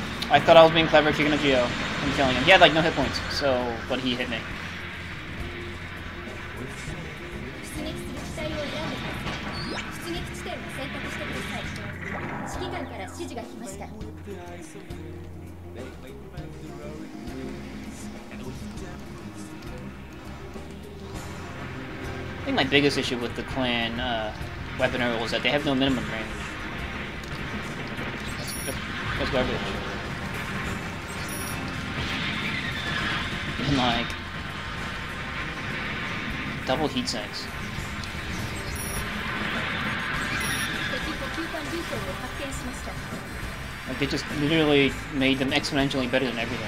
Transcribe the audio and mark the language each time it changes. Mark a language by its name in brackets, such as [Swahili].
[English] I thought I was being clever kicking a Geo and killing him. He had like no hit points, so but he hit me. [Japanese] 出撃する機体を選んでください。出撃地点を選択してください。指揮官から指示が来ました。 [English] I think my biggest issue with the clan weapon arrow is that they have no minimum range. That's garbage. And like double heat sinks. [Japanese] 敵補給艦ルートを発見しました。 [English] Like they just literally made them exponentially better than everything.